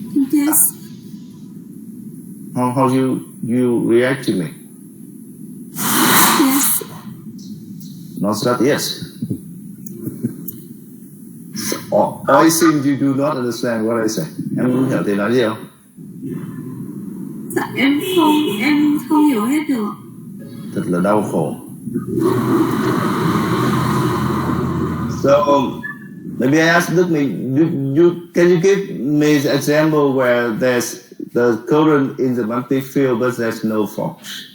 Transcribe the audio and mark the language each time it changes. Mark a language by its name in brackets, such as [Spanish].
[English] Yes. How you react to me? Yes. Not that yes. Or I think you do not understand what I say. [Vietnamese] Em không hiểu thì nói gì không? Dạ em không hiểu hết được. Thật là đau khổ. [English] So maybe I ask Đức mình, can you give me the example where there's the current in the magnetic field but there's no force?